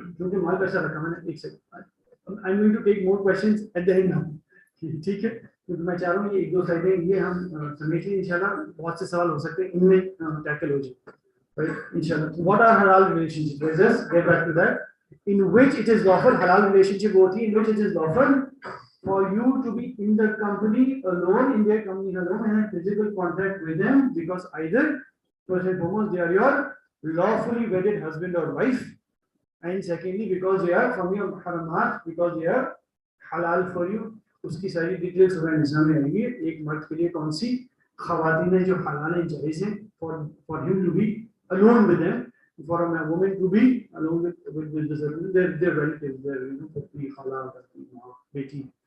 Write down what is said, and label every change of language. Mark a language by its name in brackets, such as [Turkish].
[Hindi] क्योंकि माल पैसा रखा मैंने. एक second, I am going to take more questions at the end now. ठीक है, क्योंकि मैं चाह रहा हूँ ये 1-2 साइडें ये हम समेट लें. इंशाल्लाह बहुत से सवाल हो सकते हैं, इनमें टैकल हो जाए. [English] Right, inshallah. What are halal relationships? Let's just get back to that. In which it is lawful, halal relationship होती है, in which it is lawful for you to be in the company alone, in their company alone, and have physical contact with them, because either first and foremost they are your lawfully wedded husband or wife, and secondly because they are from your haramat, because they are halal for you. [Hindi] उसकी सारी details सूरह निसा में आएंगी. एक मर्द के लिए कौन सी ख़वातीन है जो हलाल है, जायज़ है for him to be alone with them, for a woman to be alone with their relatives, their khala, beti.